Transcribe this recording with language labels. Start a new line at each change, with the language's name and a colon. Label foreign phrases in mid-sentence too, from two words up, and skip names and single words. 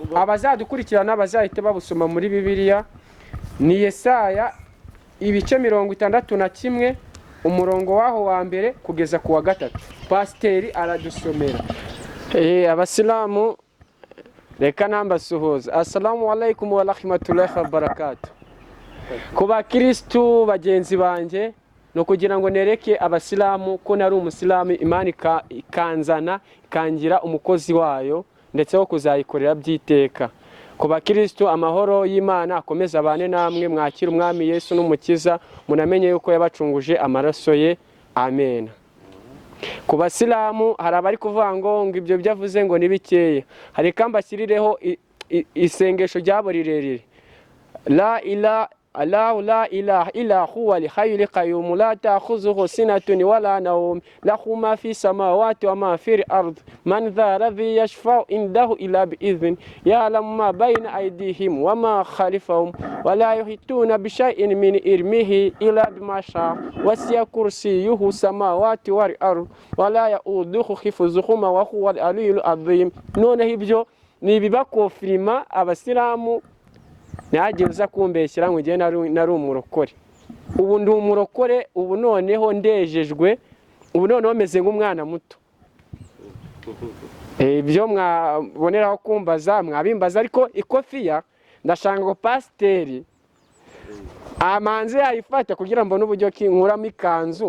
Kinyarwanda: abazadukurikirana bazahite babusoma muri Bibiliya ni Yesaya ibice 61 umurongo waho wa mbere kugeza ku wa 3. Pasiteri aradusomera. Abasilamu reka nambasuhuza.
Arabic: السلام عليكم ورحمة الله وبركاته.
Kinyarwanda: Kuba Kristo bagenzi banje no kugira ngo nereke abasilamu ko nari umusilamu, Imana ikanzana ikangira umukozi wayo ndetse wo kuzayikorera byiteka. Kuba Kristo amahoro y'Imana akomeza abane namwe, mwakira umwami Yesu n'umukiza, munamenye yuko yabacunguje amaraso ye. Amen. Ku basilamu hari abari kuvuga ngo ibyo byavuze ngo nibikeye, hari kambashyirireho isengesho ryabo rirerire.
Arabic: لا إله الله لا إله إلا هو الحي القيوم لا تأخذه سنة ولا نوم له ما في السماوات وما في الأرض من ذا الذي يشفع عنده إلا بإذن يعلم ما بين أيديهم وما خلفهم ولا يحيطون بشيء من علمه إلا بما شاء وسع كرسيه السماوات والأرض ولا يؤوده حفظهما وهو العلي العظيم.
Kinyarwanda: none ibyo ni bibakofirima abasilamu nagiye uza kumbeshyira ngo ngiye nari umurokore. Ubu ndi umurokore, ubu noneho ndejejwe, ubu noneho meze nk'umwana muto. Ibyo mwaboneraho kumbaza mwabimbaza, ariko ikofiya ndashanga ngo pasiteri amanze yayifata kugira ngo n'uburyo kinkuramo ikanzu.